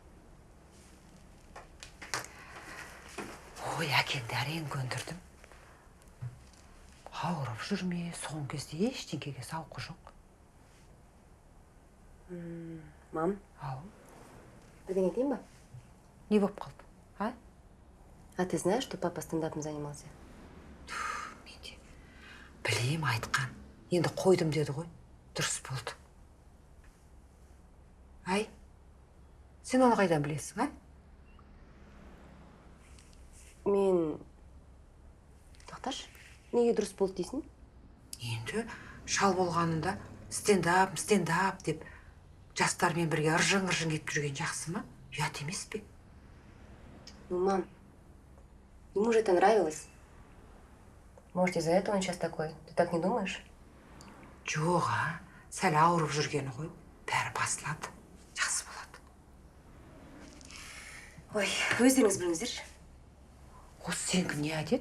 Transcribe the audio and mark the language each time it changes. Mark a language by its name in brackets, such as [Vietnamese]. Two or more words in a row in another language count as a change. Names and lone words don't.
[Kazakh] Ой, әкеңді әрең көндірдім. Ауырып жүрме, соңғы кезде ештеңкеге зауқы жоқ. Мам, Ау, бірдеңе айтайын ба? не болып қалды? А? [Russian] А ты знаешь, что папа стендапом занимался? [Kazakh] Менде білейім айтқан. Енді қойдым деді ғой. Дұрыс болды. Ай, сен оны қайдан білесің, а? Мен... Тоқташ, неге дұрыс болды дейсің? Енді шал болғанында стендап деп жастармен бірге ыржың етіп жүрген жақсы ма? Ұят емес пе? [Russian] Ну, мам, ему же это нравилось. Может, из-за этого он сейчас такой? Ты так не думаешь? [Kazakh] Жоқ, а? Сәл ауырып жүргені ғой. Бәрі басылады. Жақсы болады. Ой, өздеріңіз біліңіздерші. Осы сенікі не әдет?